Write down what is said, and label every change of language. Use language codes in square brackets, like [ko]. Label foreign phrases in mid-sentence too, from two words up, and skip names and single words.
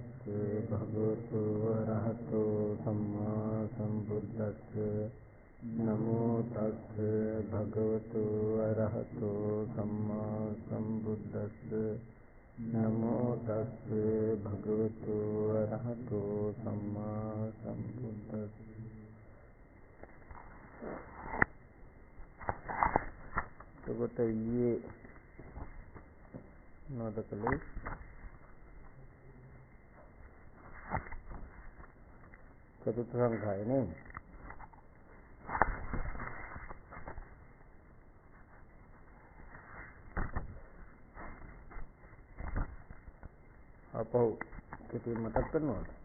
[pi] භගවතු වරහතෝ සම්මා සම්බුද්දස්ස නමෝ තස්ස භගවතු වරහතෝ සම්මා සම්බුද්දස්ස නමෝ තස්ස භගවතු වරහතෝ සම්මා සම්බුද්දස්ස. [si] එතකොට ඊයේ නොදකලේ චතුර්ථ සංඛායනේ අපෝ කිති මතක් කරනවද?